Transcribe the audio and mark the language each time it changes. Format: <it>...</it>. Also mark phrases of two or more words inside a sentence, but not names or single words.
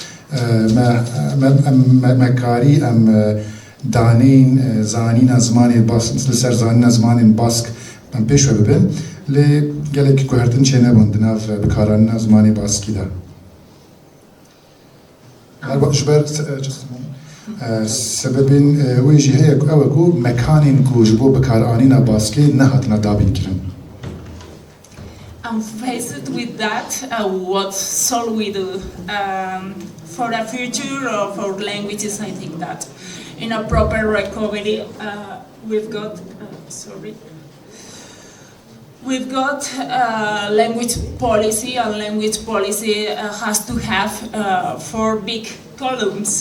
<ku>mekarî em daneyên zanîna zimanê li ser zanîna zimanên Bask em pêş ve bibin lê gelekî guhertin çê nebûn di nav bikaranîna zimanê Baskî de. Ji ber sebebên wê jî heye ku ew e ku mekanên ku ji bo bikaranîna Baskê nehatine dabînkirin.</ku> <en>I'm faced with that. What shall we do for the future of our languages? I think that in a proper recovery. We've got We've got language policy, and language policy has to have 4 big columns.</en>